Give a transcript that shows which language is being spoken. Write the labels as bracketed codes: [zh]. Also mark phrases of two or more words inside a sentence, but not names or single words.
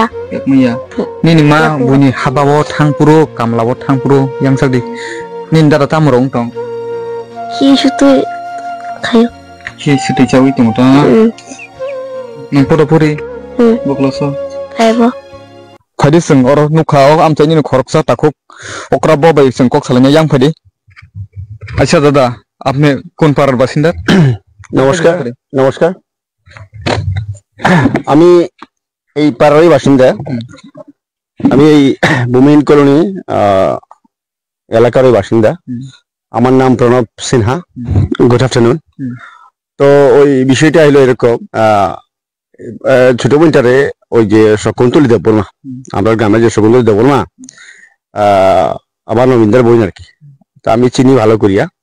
[trp] नि मा बुनि हाबाबो थांपुरो कामलाबो थांपुरो यांसागदि नि दारा तामो रं दं हि सुतै खायो हि सुतै चावै दं ता नों पदपुरि बक्लस खायबो फायदि जों अर नुखाव आमचाइनि खरकसा ताखुक ओकरा बबाय जों कक सालायना यां फायदि [hi] अच्छा दादा आपने कौन [bn] পাড়ার বাসিন্দা नमस्कार আমি এই পাড়ারই বাসিন্দা আমি এই ভূমিহীন কলোনি এলাকার বাসিন্দা। আমার নাম প্রণব সিনহা। [en] good afternoon. [bn] তো ওই বিষয়টা হলো এরকম, ছোট বোনটারে ওই যে শকুন্তলী দেববর্মা, আমার গ্রামের যে শকুন্তলী দেববর্মা আমার নবীন্দার বোন আর কি, তা আমি চিনি ভালো করিয়া।